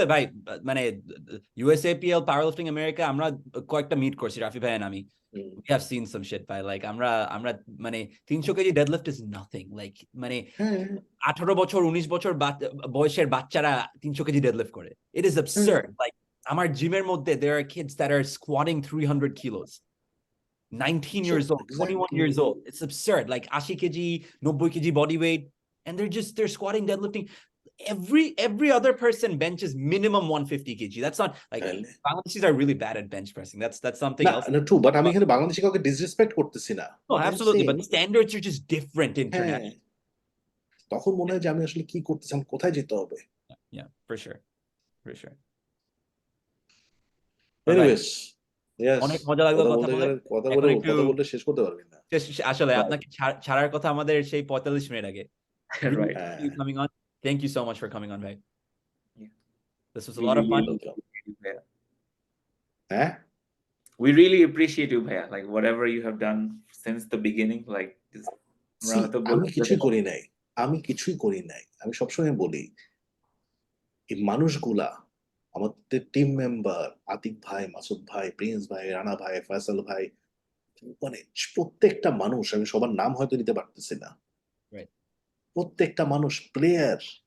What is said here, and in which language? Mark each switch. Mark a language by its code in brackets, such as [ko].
[bn] ভাই মানে USAPL powerlifting America আমরা কয়েকটা মিট করছি রাফি ভাই and আমি [en] we have seen some shit [bn] ভাই, like আমরা মানে 300 KG deadlift [en] is nothing, [bn] like মানে 18 বছর 19 বছর বয়সের বাচ্চারা 300 কেজি ডেডলিফট করে, [en] it is absurd. Like [bn] আমার জিমের মধ্যে [en] there are kids that are squatting 300 kilos, 19 years old, 21 years old. It's absurd. Like 80 kg, 90 kg body weight, and they're squatting, deadlifting. Every other person benches minimum 150 kg. That's not like Bangladeshis are really bad at bench pressing. That's something else. [bn] না true, but আমি এখানে বাংলাদেশি কাউকে disrespect করতেছি না। [en] No, absolutely, but the standards are just different internationally. [bn] তখন মনে হয় যে আমি আসলে কি করতেছি, আমি কোথায় যেতে হবে। [en] Yeah, for sure. Anyways, [bn] অনেক মজা লাগলো কথা বলতে শেষ করতে পারবি না আসলে। আপনাকে ছাড়ার কথা আমাদের সেই 45 মিনিট আগে। [en] Right. Coming on. Thank you so much for coming on, Bhai. This was a lot of fun. We really appreciate you, Bhaiya. Like whatever you have done since the beginning, like [bn] আমি কিছুই করি নাই। আমি সবসময় বলি এই মানুষগুলা, আমাদের টিম মেম্বার আতিক ভাই, মাসুদ ভাই, প্রিন্স ভাই, রানা ভাই, ফয়সাল ভাই, মানে প্রত্যেকটা মানুষ, আমি সবার নাম হয়তো নিতে পারতেছি না, প্রত্যেকটা মানুষ প্লেয়ার।